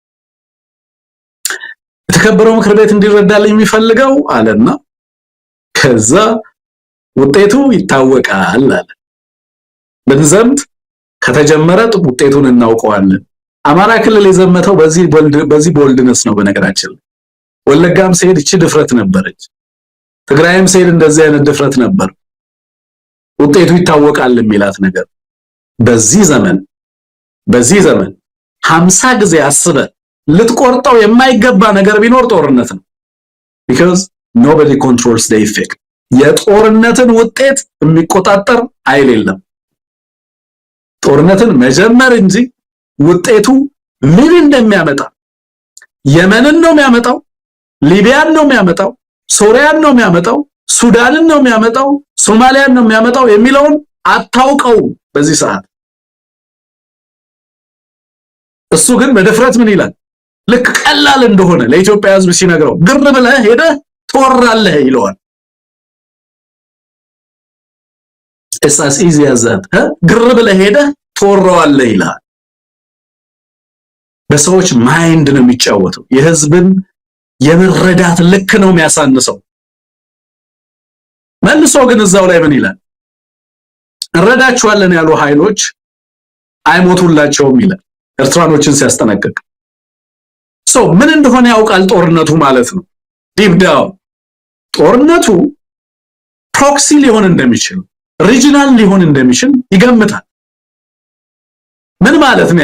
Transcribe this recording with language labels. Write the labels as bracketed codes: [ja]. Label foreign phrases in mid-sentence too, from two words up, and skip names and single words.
[am] የተከበረው ምክር ቤት እንዲረዳልኝ የሚፈልገው አለና ከዛ ውጤቱ ይታወቃል አለ። ብንዘምት ከተጀመረ ውጤቱን እናውቀዋለን። አማራ ክልል የዘመተው በዚህ ቦልድነስ ነው። በነገራችን ወለጋም ሲሄድ እቺ ድፍረት ነበረች። ትግራይም ሲሄድ እንደዚህ አይነት ድፍረት ነበር። ውጤቱ ይታወቃል የሚላት ነገር በዚህ ዘመን 50 ጊዜ አስበ ልትቆርጠው የማይገባ ነገር ቢኖር ጦርነት ነው። [en] because nobody controls the effect። [am] የጦርነትን ውጤት የሚቆጣጠር ኃይል የለም። ጦርነትን መጀመር እንጂ ውጤቱ ምን እንደሚያመጣ የመንን ነው የሚያመጣው፣ ሊቢያን ነው የሚያመጣው፣ ሶሪያን ነው የሚያመጣው፣ ሱዳንን ነው የሚያመጣው፣ ሶማሊያን ነው የሚያመጣው የሚለውን አታውቀው በዚህ ሰዓት። እሱ ግን በድፍረት ምን ይላል? ልክ ቀላል እንደሆነ ለኢትዮጵያ ሕዝብ ሲነግረው ግር ብለህ ሄደህ ትወራለህ ይለዋል። [en] it's as easy as that [am] ግር ብለህ ሄደህ ትወራዋለህ ይላል። በሰዎች ማይንድ ነው የሚጫወተው። የሕዝብን የመረዳት ልክ ነው የሚያሳንሰው። መልሶ ግን እዛው ላይ ምን ይላል? እንረዳቸዋለን ያሉ ኃይሎች አይሞቱላቸውም ይላል ኤርትራኖችን ሲያስጠነቅቅ። ምን እንደሆነ ያውቃል ጦርነቱ ማለት ነው። [en] deep down [am] ጦርነቱ ፕሮክሲ ሊሆን እንደሚችል ሪጂናል ሊሆን እንደሚችል ይገምታል። ምን ማለት ነው?